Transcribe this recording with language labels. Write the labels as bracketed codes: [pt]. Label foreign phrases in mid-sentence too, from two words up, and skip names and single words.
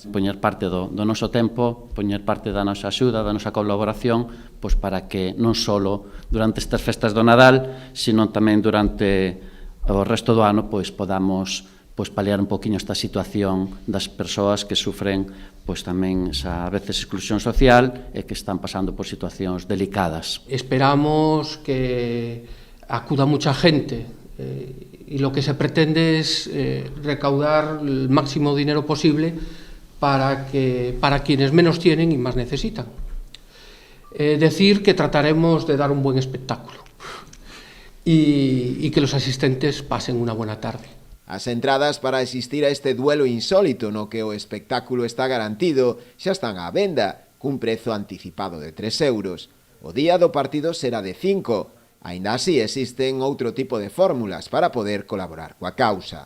[gl] Poñer parte do noso tempo, poñer parte da nosa axuda, da nosa colaboración, pois para que non só durante estas festas do Nadal, sino tamén durante o resto do ano pois podamos paliar un poquinho esta situación das persoas que sufren pois tamén a veces exclusión social e que están pasando por situacións delicadas. [es] Esperamos que acuda mucha gente y lo que se pretende es recaudar el máximo dinero posible para quienes menos tienen y más necesitan. Decir que trataremos de dar un buen espectáculo y que los asistentes pasen una buena tarde. [gl] As entradas para asistir a este duelo insólito no que o espectáculo está garantido xa están á venda, cun prezo anticipado de 3 euros. O día do partido será de 5. Aínda así existen outro tipo de fórmulas para poder colaborar coa causa.